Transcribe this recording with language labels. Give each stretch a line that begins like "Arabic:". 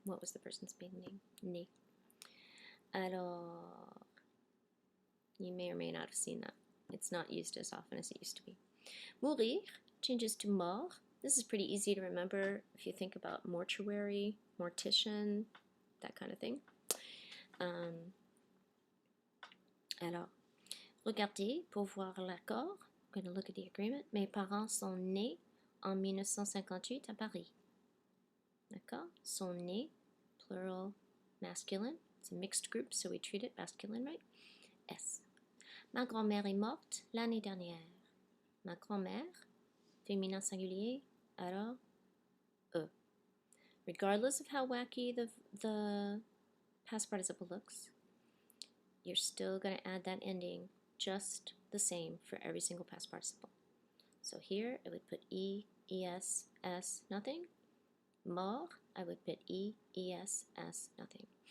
English: What was the person's maiden name? Né. Alors, you may or may not have seen that. It's not used as often as it used to be. Mourir changes to mort. This is pretty easy to remember if you think about mortuary, mortician, that kind of thing.
French: Alors, regardez pour voir l'accord.
English: I'm going to look at the agreement.
French: Mes parents sont nés en 1958 à Paris. D'accord? Sont nés,
English: plural masculine. It's a mixed group, so we treat it masculine, right? S.
French: Ma grand-mère est morte l'année dernière. Ma grand-mère, féminin singulier, alors E.
English: Regardless of how wacky the past participle looks, you're still going to add that ending just the same for every single past participle. So here I would put E, ES, S, nothing. Mort, I would put E, ES, S, nothing.